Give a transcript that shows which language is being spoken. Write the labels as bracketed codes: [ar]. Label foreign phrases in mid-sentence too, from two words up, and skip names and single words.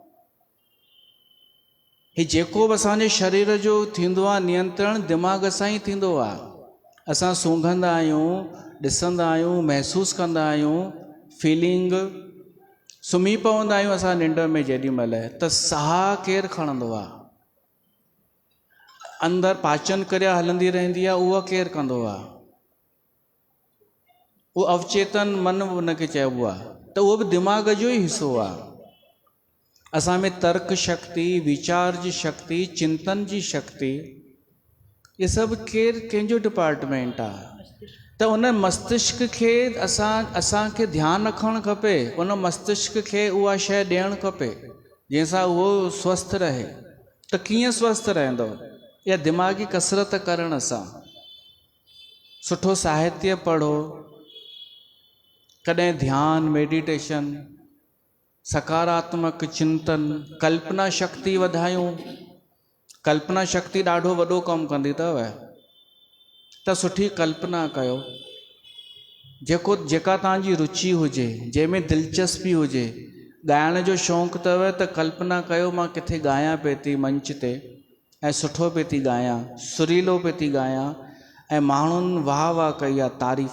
[sd] ही जेको बि असांजे शरीर जो थींदो आहे नियंत्रण, दिमाग़ सां ई थींदो आहे। असां सूंघंदा आहियूं, ॾिसंदा आहियूं, महसूसु कंदा आहियूं, फीलिंग, सुम्ही पवंदा आहियूं असां निंड में जेॾी महिल, त साहु केरु खणंदो आहे? अंदरि पाचन क्रिया हलंदी रहंदी आहे, उहा केरु कंदो आहे? उहो अवचेतन मन उनखे चइबो आहे, त उहो बि दिमाग़ जो ई हिसो आहे। असां में तर्क शक्ति, विचार जी शक्ति, चिंतन जी शक्ति, ये सभु कंहिंजो डिपार्टमेंट आहे। त उन मस्तिष्क खे असांखे ध्यानु रखणु खपे, उन मस्तिष्क खे उहा शइ ॾियणु खपे जंहिंसां उहो स्वस्थ रहे। त कीअं स्वस्थ रहंदो? या दिमाग़ी कसरत करण सां। सुठो साहित्य पढ़ो, कॾहिं ध्यान, मेडिटेशन, सकारात्मक चिंतन, कल्पना शक्ति वधायूं। कल्पना शक्ति ॾाढो वॾो कमु कंदी अथव, त सुठी कल्पना कयो। जेका तव्हांजी रुचि हुजे, जंहिंमें दिलचस्पी हुजे, ॻाइण जो शौक़ु अथव त कल्पना कयो मां किथे ॻायां पिए थी मंच ते, ऐं सुठो पिए थी ॻायां, सुरीलो पिए थी ॻायां, ऐं माण्हुनि वाह वाह कई आहे, तारीफ़।